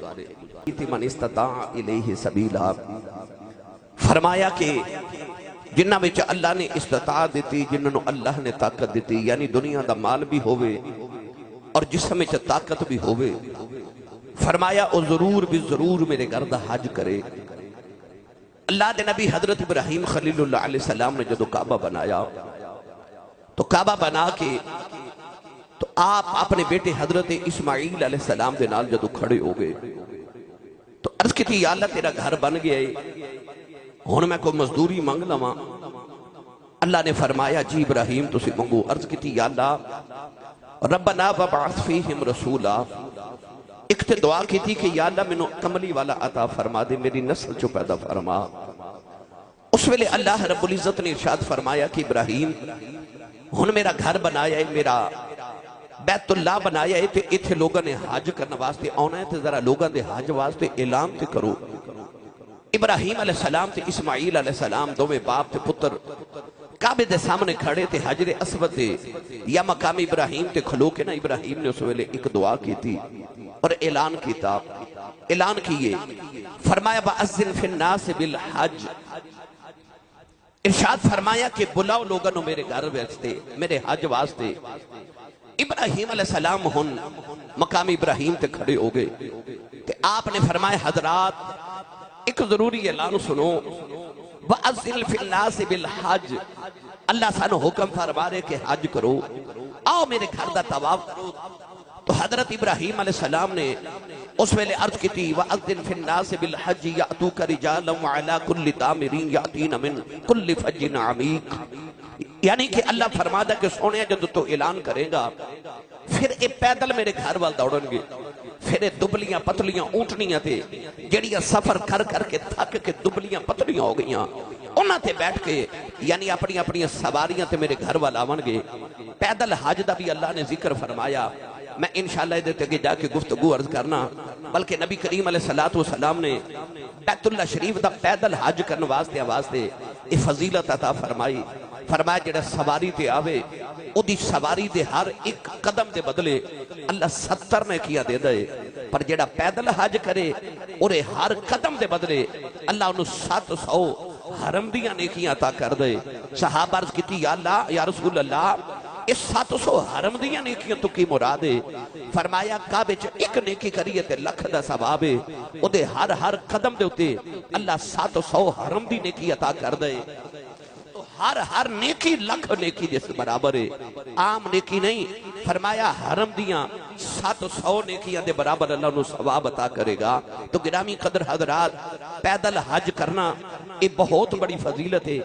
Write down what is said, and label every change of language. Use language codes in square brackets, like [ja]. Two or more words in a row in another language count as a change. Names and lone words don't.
[ar] من استطاع الیہ سبیلا، [pa] فرمایا کہ جنہ وچ اللہ نے استطاعت دیتی، جنہوں اللہ نے طاقت دیتی، یعنی دنیا دا مال بھی ہوئے اور جسم وچ طاقت بھی ہوئے، فرمایا او ضرور بھی ضرور میرے گھر دا حج کرے۔ اللہ دے نبی حضرت ابراہیم خلیل اللہ [ar] علیہ السلام [pa] نے جدو کعبہ بنایا تو کعبہ بنا کے تو آپ اپنے بیٹے حضرت اسماعیل [ar] علیہ السلام [pa] دے نال جدو کھڑے ہو گئے تو عرض کی تھی یا اللہ تیرا گھر بن گیا ہے، ہن میں کوئی مزدوری مانگ لواں؟ اللہ نے فرمایا جی ابراہیم تسی منگو۔ عرض کی تھی یا اللہ [ar] ربنا وبعث فیہم رسولا، [pa] ایک تے دعا کی تھی کہ یا اللہ میں کملی والا عطا فرما دے، میری نسل چو پیدا فرما۔ اس ویلے [ar] اللہ رب العزت [pa] نے ارشاد فرمایا کہ ابراہیم ہن میرا گھر بنایا ہے، میرا بیت اللہ بنایا ہے تے ایتھے لوگاں نے حج کرنے واسطے آنا ہے تے ذرا لوگاں دے حج واسطے اعلان تے کرو۔ ابراہیم [ar] علیہ السلام [pa] تے اسماعیل [ar] علیہ السلام [pa] دوویں باپ تے پتر کعبے دے سامنے کھڑے تے حجر اسود تے یا مقام ابراہیم تے کھلو کے نا ابراہیم نے اس ویلے ایک دعا کی تھی اور اعلان کیتا، اعلان کیے، فرمایا [ar] وَأَذِّن فِي النَّاسِ بِالْحَجِّ، [pa] ارشاد فرمایا کہ بلاؤ لوگوں میرے گھر واسطے، میرے حج واسطے۔ ابراہیم [ar] علیہ السلام [pa] ہن مقام ابراہیم تے کھڑے ہو گئے تے آپ نے فرمایا حضرات ایک ضروری اعلان سنو، [ar] وَأَذِّن فِي النَّاسِ بِالْحَجِّ، [pa] اللہ سانو حکم فرما رہے کہ حج کرو، آؤ میرے گھر دا طواف کرو۔ تو حضرت ابراہیم [ar] علیہ السلام [pa] نے اس ویلے عرض کی تھی [ar] وَأَذِّن فِي النَّاسِ بِالْحَجِّ يَأْتُوكَ رِجَالًا وَعَلَىٰ كُلِّ ضَامِرٍ يَأْتِينَ مِن كُلِّ فَجٍّ عَمِيقٍ، [pa] یعنی کہ اللہ فرماتا کہ سونے جب تو اعلان کرے گا پھر اے پیدل میرے گھر وال دوڑن گے، پھر اے دبلیاں پتلیاں اونٹنیاں تے جڑیاں سفر کر کر کے تھک کے دبلیاں پتلیاں ہو گئیاں انہاں تے بیٹھ کے یعنی اپنی اپنی سواریاں تے میرے گھر وال آون گے۔ پیدل حج دا بھی اللہ نے ذکر فرمایا، میں انشاءاللہ ادھر تک جا کے گفتگو عرض کرنا، بلکہ نبی کریم [ar] علیہ السلام [pa] نے بیت اللہ شریف دا پیدل حج کرنے واسطے یہ فضیلت عطا فرمائی، فرمایا جڑا سواری تے آوے او دی سواری دے ہر ایک قدم دے بدلے اللہ 70 نے کیا دے دے، پر جڑا پیدل حج کرے اور ہر قدم دے بدلے اللہ انہوں 700 حرم دیاں نیکیاں عطا کر دے۔ صحابہ عرض کی تھی [ar] یا اللہ یا رسول اللہ [pa] اس 700 حرم دیاں نیکیاں تو کی مراد ہے؟ فرمایا کعبے چ ایک نیکی کریے تے لکھ دا ثواب ہے، او دے ہر قدم دے ہوتے اللہ 700 حرم دی نیکی عطا کر دے۔ تو ہر نیکی لکھ نیکی جس برابر ہے، عام نیکی نہیں، فرمایا حرم دیاں 700 نیکیاں دے برابر اللہ انہوں ثواب عطا کرے گا۔ [ur] تو گرامی قدر حضرات پیدل حج کرنا یہ بہت بڑی فضیلت ہے۔